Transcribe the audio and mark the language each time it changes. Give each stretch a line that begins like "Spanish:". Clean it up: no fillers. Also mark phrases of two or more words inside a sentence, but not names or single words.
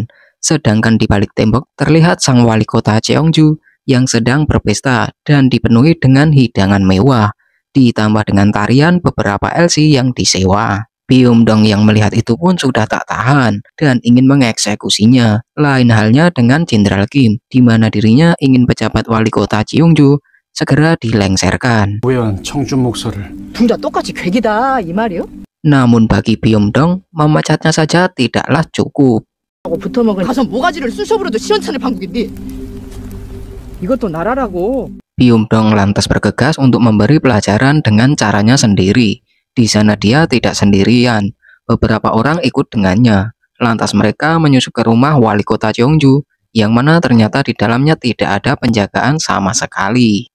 Indonesian: Sedangkan di balik tembok terlihat sang wali kota Cheongju yang sedang berpesta dan dipenuhi dengan hidangan mewah, ditambah dengan tarian beberapa LC yang disewa. Byung-dong yang melihat itu pun sudah tak tahan dan ingin mengeksekusinya. Lain halnya dengan Jenderal Kim, di mana dirinya ingin pejabat wali kota Cheongju segera dilengserkan.
Korean: 둘 다 똑같이 괴기다 이 말이요?
Indonesian: Namun bagi Byung-dong, memecatnya saja tidaklah cukup.
Korean: 붙어먹은 가서 모가지를 쑤셔부려도 시원찮을 판국인데 이것도 나라라고.
Indonesian: Byung-dong lantas bergegas untuk memberi pelajaran dengan caranya sendiri. Di sana dia tidak sendirian, beberapa orang ikut dengannya. Lantas mereka menyusup ke rumah wali kota Cheongju, yang mana ternyata di dalamnya tidak ada penjagaan sama sekali.